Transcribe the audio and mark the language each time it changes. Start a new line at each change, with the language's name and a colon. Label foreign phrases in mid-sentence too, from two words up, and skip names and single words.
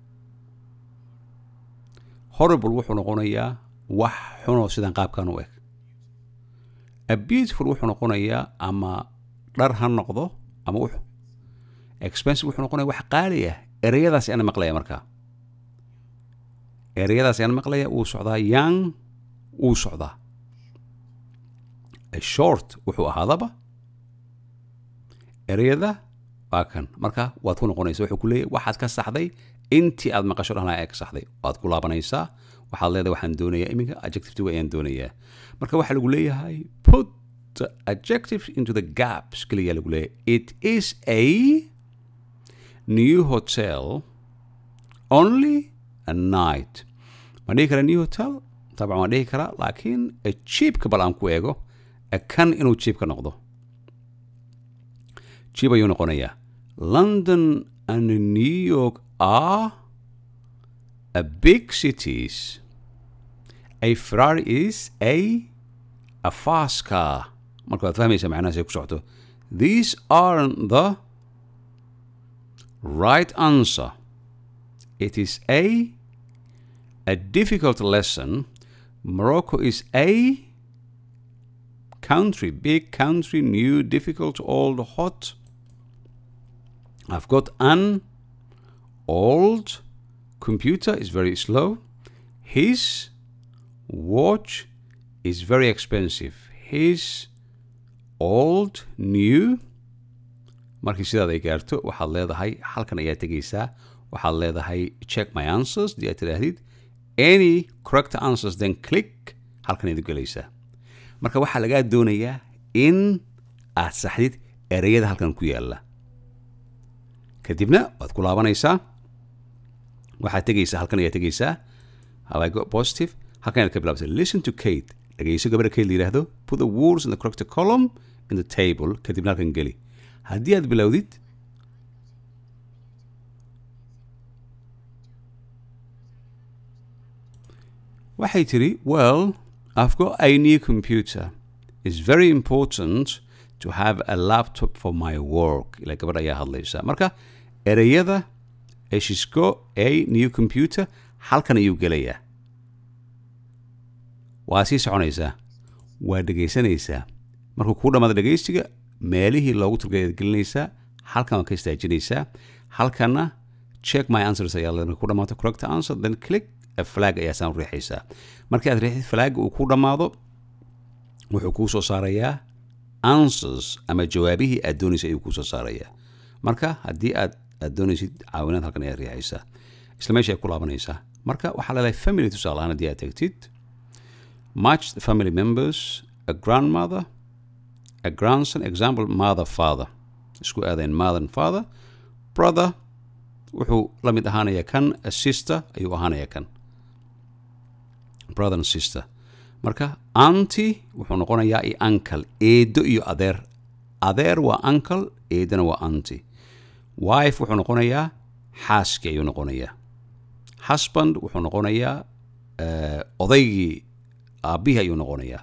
Somali: horrible wuxuu noqonayaa wax xunoo sidan qaabkan u eg.
English: a beautiful
Somali: wuxuu noqonayaa ama dhar ha noqdo ama expensive wuxuu noqonayaa wax qaali ah. ereyadaas ayaan maqlaya markaa. ereyadaas ayaan maqlaya uu socdaa young uu socdaa.
English: a short
Somali: wuxuu ahaadaba ereyada waa kan. marka waad ku noqonaysa wuxuu ku leeyahay waxaad ka saxday intii aad maqasho dhanaa ee ka saxday waad ku laabanaysaa. waxaad leedahay waxaan doonayaa iminka adjective ayaan doonayaa. marka waxaa lagu leeyahay
English: put the adjectives into the gaps
Somali: kaliya lagu leeyahay.
English: it is a new hotel only a night.
Somali: ma dhihi karaa
English: new hotel
Somali: طبعا waan dhihi karaa laakiin cheapka bal aan ku eego kan inuu cheapka noqdo. cheap ayuu noqonayaa.
English: London and New York are a big cities. A Ferrari is a fast car.
Somali: marka waad fahmaysaa macnahaas ay ku socoto.
English: These aren't the right answer. It is a difficult lesson. Morocco is a country, big country, new, difficult, old, hot. I've got an old computer, is very slow. His watch is very expensive. His old, new.
Somali: markii sidaad ay gaarto waxaad leedahay halkan ayaa tegaysaa. waxaad leedahay
English: check my answers
Somali: dii aad tidhaahdid
English: any correct answers then click
Somali: halkan ayaad gelaysaa. marka waxaa lagaa doonayaa in aad saxdid ereyada halkan ku yaala. kadibna waad ku laabanaysaa. waxaad tegaysaa halkan ayaa tegaysaa
English: have I got positive.
Somali: halkan ayaad ka bilaabtay
English: listen to Kate.
Somali: dhageyso gabadha Kate la yidhaahdo
English: put the words in the correct column in the table.
Somali: kadibna halkan geli. haddii aad bilowdid waxay tiri
English: well I've got a new computer. It's very important to have a laptop for my work.
Somali: ila gabadha ayaa hadlaysaa. marka ereyada
English: she's got a new computer
Somali: halkan ayuu gelayaa. waa sii soconaysaa. waa dhegaysanaysaa. markuu kuu dhammaado dhegaysiga meelihii loogu turgay aad gelinaysaa. halkan waa ka istaajinaysaa. halkanna
English: check my answers
Somali: ayaa leedahay. ku dhammaato
English: correct answer then click a flag
Somali: ayaa saan riixaysaa. markii aad riixid flag uu ku dhammaado wuxuu kuu soo saarayaa answers ama jawaabihii aad doonaysay ayuu kuu soo saarayaa. marka haddii aad doonaysid caawinaad halkan ayaad riixaysaa. isla meesha ay ku laabanaysaa. marka waxaa leedahay family tusaale ahaan haddii aad tagtid
English: match the family members a grandmother a grandson example mother father
Somali: isku aadayn
English: mother and father brother
Somali: wuxuu la mid ahaanayaa kan
English: a sister
Somali: ayuu ahaanayaa kan
English: brother and sister.
Somali: marka auntie wuxuu noqonayaa iyo uncle eedo iyo adeer. adeer waa uncle eedana waa auntie. wife wuxuu noqonayaa xaaskii ayuu noqonayaa. husband wuxuu noqonayaa odaygii aabbihii ayuu noqonayaa.